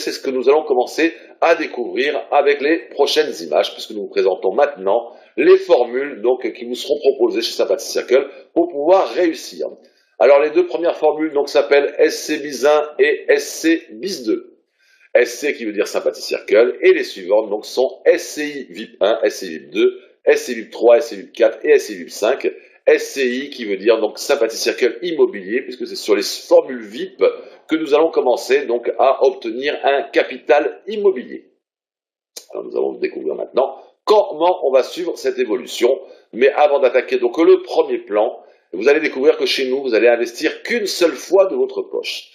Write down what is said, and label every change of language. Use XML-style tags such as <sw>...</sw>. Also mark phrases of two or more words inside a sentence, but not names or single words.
<fr>C'est ce que nous allons commencer à découvrir avec les prochaines images, puisque nous vous présentons maintenant les formules donc, qui vous seront proposées chez Sympathie Circle pour pouvoir réussir. Alors les deux premières formules s'appellent SC bis 1 et SC bis 2. SC qui veut dire Sympathie Circle, et les suivantes donc sont SCI VIP 1, SCI VIP 2, SCI VIP 3, SCI VIP 4 et SCI VIP 5. SCI qui veut dire donc Sympathie Circle Immobilier, puisque c'est sur les formules VIP que nous allons commencer donc à obtenir un capital immobilier. Alors nous allons découvrir maintenant comment on va suivre cette évolution, mais avant d'attaquer donc le premier plan, vous allez découvrir que chez nous, vous allez investir qu'une seule fois de votre poche.</fr>